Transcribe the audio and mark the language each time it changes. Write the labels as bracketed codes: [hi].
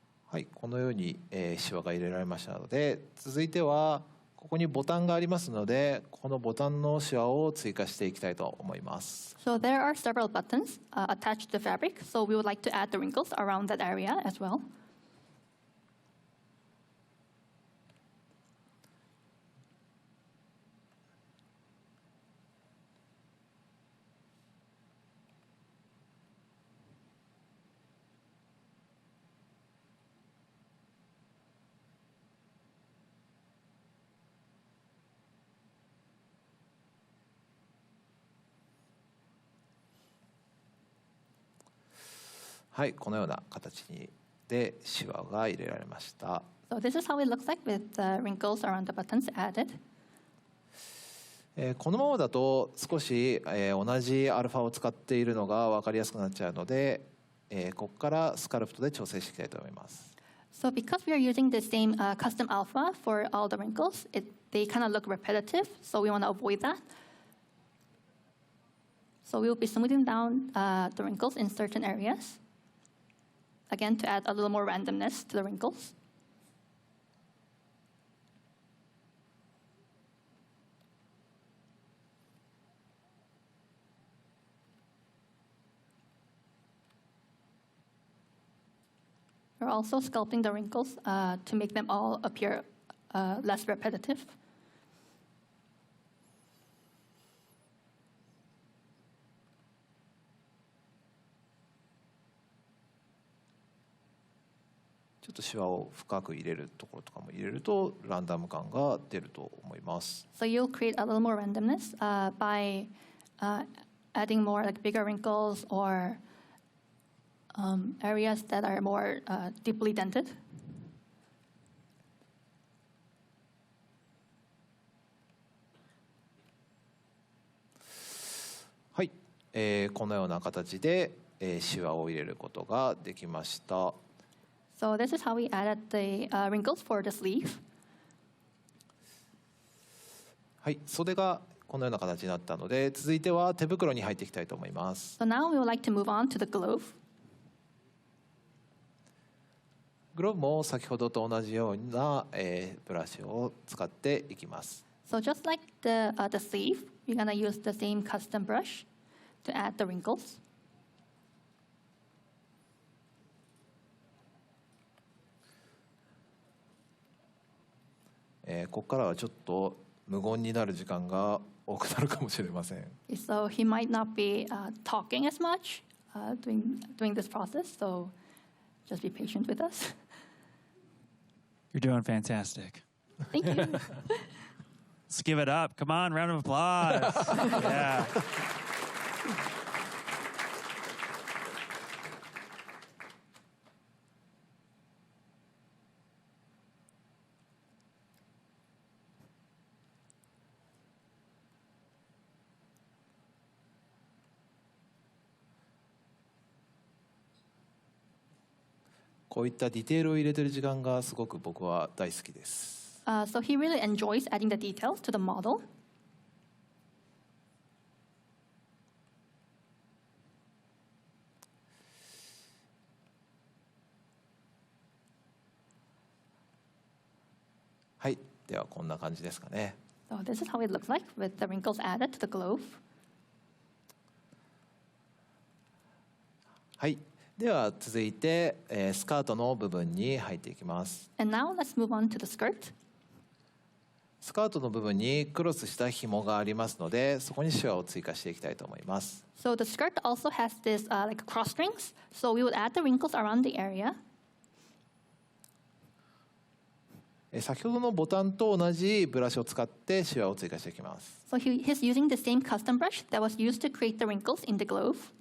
[ja] はい、このように、シワが入れられましたので、続いてはここにボタンがありますので、このボタンのシワを追加していきたいと思います。 [en] So there are several buttons attached to the fabric, so we would like to add the wrinkles around that area as well. [ja] はい、このような形でシワが入れられました。 [en] So this is how it looks like with the wrinkles around the buttons added. [ja] このままだと少し、同じアルファを使っているのが分かりやすくなっちゃうので、ここからスカルプトで調整していきたいと思います。 [en] So because we are using the same custom alpha for all the wrinkles, they kind of look repetitive, so we want to avoid that. So we will be smoothing down the wrinkles in certain areas. Again, to add a little more randomness to the wrinkles. 'We're also sculpting the wrinkles to make them all appear less repetitive. [ja] ちょっとシワを深く入れるところとかも入れるとランダム感が出ると思います。 [en] So you'll create a little more randomness by adding more like bigger wrinkles or areas that are more deeply dented. [ja] はい、このような形で、シワを入れることができました。 [en] So this is how we added the wrinkles for the sleeve. [ja] はい、袖がこのような形になったので、続いては手袋に入っていきたいと思います。 [en] So now we would like to move on to the glove. [ja] グローブも先ほどと同じような、ブラシを使っていきます。 [en] So just like the sleeve, we're going to use the same custom brush to add the wrinkles. [ja] ここからはちょっと無言になる時間が多くなるかもしれません。 [en] So he might not be talking as much doing this process, so just be patient with us. You're doing fantastic. Thank you. Let's give it up. Come on, round of applause. Yeah. [ja] こういったディテールを入れてる時間がすごく僕は大好きです。 [en] So he really enjoys adding the details to the model. [ja] はい、ではこんな感じですかね。 [en] So this is how it looks like with the wrinkles added to the glove. [ja] はい、では続いて、スカートの部分に入っていきます。 [en] And now let's move on to the skirt. [ja] スカートの部分にクロスした紐がありますので、そこにシワを追加していきたいと思います。 [en] So the skirt also has this like cross strings. So we would add the wrinkles around the area. [ja] 先ほどのボタンと同じブラシを使ってシワを追加していきます。 [en] So he's using the same custom brush that was used to create the wrinkles in the glove.